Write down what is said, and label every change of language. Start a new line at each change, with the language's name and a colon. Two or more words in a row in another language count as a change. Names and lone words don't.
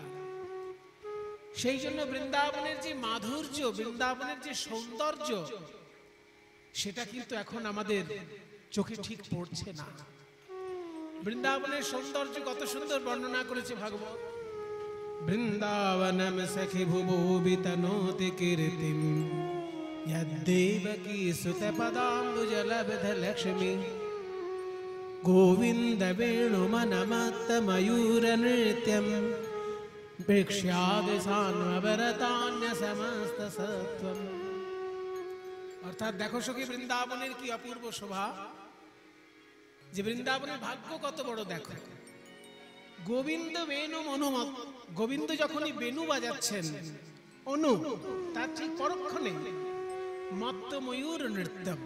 Bangla: সেই জন্য বৃন্দাবনের যে মাধুর্য, বৃন্দাবনের যে সৌন্দর্য, সেটা কিন্তু এখন আমাদের চোখে ঠিক পড়ছে না। বৃন্দাবনের সৌন্দর্য কত সুন্দর বর্ণনা করেছে ভাগবত।
Sanskrit: বৃন্দাবনম সখি ভুবো বিতনোতি কীর্তিম यद्देवकी सुतपदाम्बुजलब्ध लक्ष्मी गोविन्द वेणुमनमत्तमयूरनृत्यं प्रेक्ष्यादिशान्वरतान्य समस्त सत्वम्।
Bangla: অর্থাৎ দেখো সখী বৃন্দাবনের কি অপূর্ব শোভা, যে বৃন্দাবনের ভাগ্য কত বড় দেখো।
Sanskrit: গোবিন্দ বেণু মনোমত,
Bangla: গোবিন্দ যখনই বেণু বাজাচ্ছেন, অনু তার ঠিক পরক্ষণে মত্ত ময়ূর নৃত্য।